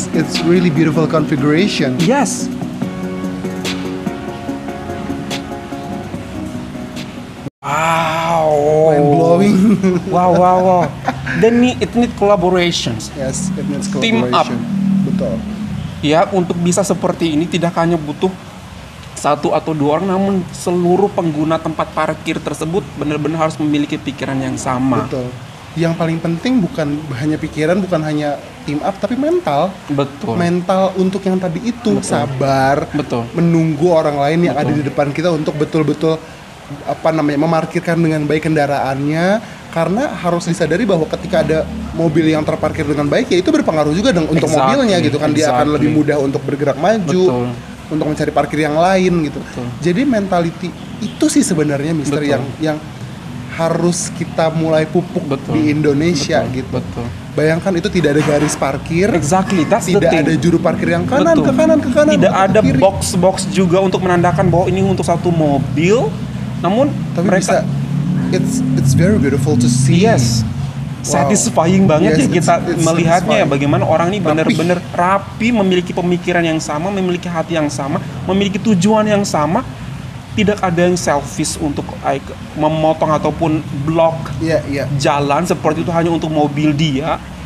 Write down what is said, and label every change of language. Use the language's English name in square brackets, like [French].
[English] It's really beautiful configuration. Yes. Wow. Mind blowing. Wow. Then it need collaborations. Yes, it needs collaboration. Team up. [Indonesian] Betul. Ya, untuk bisa seperti ini tidak hanya butuh satu atau dua orang, namun seluruh pengguna tempat parkir tersebut benar-benar harus memiliki pikiran yang sama. Betul. Yang paling penting bukan hanya pikiran, bukan hanya team up, tapi mental. Betul. Mental untuk yang tadi itu, sabar, menunggu orang lain yang ada di depan kita untuk betul-betul memarkirkan dengan baik kendaraannya, karena harus disadari bahwa ketika ada mobil yang terparkir dengan baik, ya itu berpengaruh juga untuk mobilnya gitu kan. Dia akan lebih mudah untuk bergerak maju, untuk mencari parkir yang lain gitu. Jadi mentality itu sih sebenarnya Mister yang harus kita mulai pupuk di Indonesia gitu. Bayangkan itu tidak ada garis parkir, tidak ada juru parkir yang kanan ke kanan, tidak ada box juga untuk menandakan bahwa ini untuk satu mobil. Namun tapi mereka [English] it's very beautiful to see. Yes. [Indonesian] Satisfying banget ya kita melihatnya ya, bagaimana orang ini benar-benar rapi, memiliki pemikiran yang sama, memiliki hati yang sama, memiliki tujuan yang sama. Tidak ada yang selfish untuk memotong ataupun blok jalan seperti itu hanya untuk mobil dia.